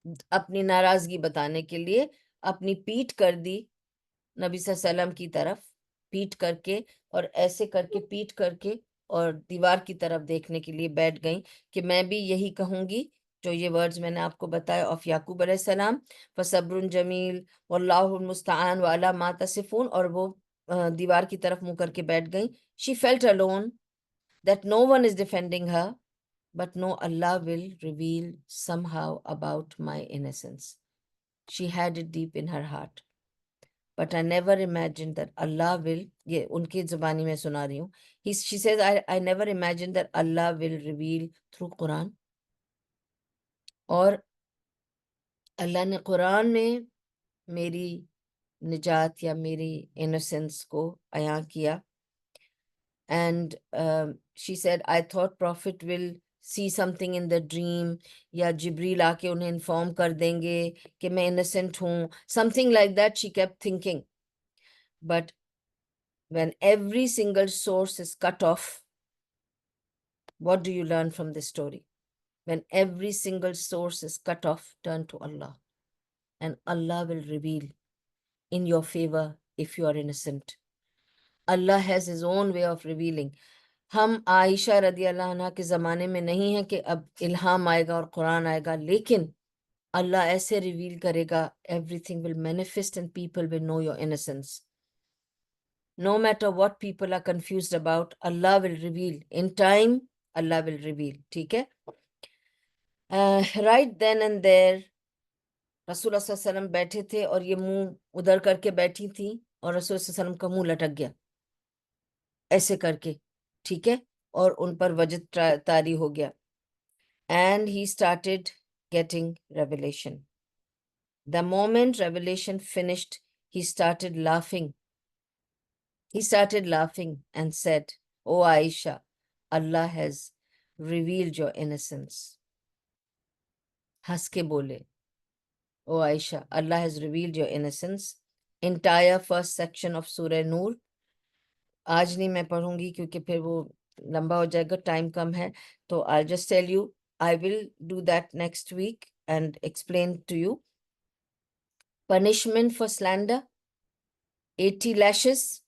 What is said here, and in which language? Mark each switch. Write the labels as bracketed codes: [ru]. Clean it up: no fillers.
[ur] اپنی ناراضگی بتانے کے لیے اپنی پیٹھ کر دی نبی صلی اللہ علیہ وسلم کی طرف, پیٹھ کر کے اور ایسے کر کے پیٹھ کر کے اور دیوار کی طرف دیکھنے کے لیے بیٹھ گئیں کہ میں بھی یہی کہوں گی جو یہ ورڈز میں نے آپ کو بتایا آف یعقوب علیہ السلام, [ar] فصبر جمیل واللہ المستعان وعلی ما تصفون. [ur] اور وہ دیوار کی طرف منہ کر کے بیٹھ گئیں. [en] She felt alone, that no one is defending her, but no, Allah will reveal somehow about my innocence. She had it deep in her heart. But I never imagined that Allah will, [ur] یہ ان کی زبانی میں سنا رہی ہوں, [en] she says, I never imagined that Allah will reveal through Quran. [ur] اور اللہ نے قرآن میں میری نجات یا میری innocence کو عیاں کیا. [en] And she said, I thought prophet will see something in the dream, [ur] یا جبریل آ کے انہیں انفارم کر دیں گے کہ میں innocent ہوں, [en] something like that she kept thinking. But when every single source is cut off, what do you learn from this story? When every single source is cut off, turn to Allah, and Allah will reveal in your favor if you are innocent. Allah has his own way of revealing. [ur] ہم عائشہ رضی اللہ عنہ کے زمانے میں نہیں ہیں کہ اب الہام آئے گا اور قرآن آئے گا، لیکن اللہ ایسے ریویل کرے گا, [en] everything will manifest and people will know your innocence. No matter what people are confused about, Allah will reveal. In time, Allah will reveal. [ur] ٹھیک ہے. [en] Right then and there, [ur] رسول اللہ صلی اللہ علیہ وسلم بیٹھے تھے اور یہ منہ ادھر کر کے بیٹھی تھی اور رسول اللہ صلی اللہ علیہ وسلم کا منہ لٹک گیا ایسے کر کے, ٹھیک ہے, اور ان پر وجد طاری ہو گیا. [en] And he started getting revelation. The moment revelation finished, he started laughing. He started laughing and said, "Oh Aisha, Allah has revealed your innocence." [ur] ہنس کے بولے, [en] "Oh Aisha, Allah has revealed your innocence." Entire first section of Surah Noor. [ur] آج نہیں میں پڑھوں گی کیونکہ پھر وہ لمبا ہو جائے گا, ٹائم کم ہے. [en] تو I'll just tell you, I will do that next week and explain to you. Punishment for slander, 80 lashes.